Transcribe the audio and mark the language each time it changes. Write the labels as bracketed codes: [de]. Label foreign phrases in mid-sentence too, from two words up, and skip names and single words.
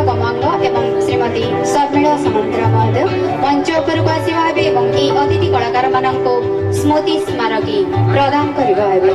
[or] ଗମାଙ୍ଗ ଏବଂ ଶ୍ରୀମତୀ ଶର୍ମିଳା ସାମନ୍ତରାୟ ମହୋଦୟା ମଞ୍ଚ ଉପର କୁ ଆସିବା ହେବେ ଏବଂ ଏ ଅତିଥି କଳାକାର ମାନଙ୍କୁ ସ୍ମୃତି ସ୍ମାରକୀ ପ୍ରଦାନ କରିବା ହେବେ।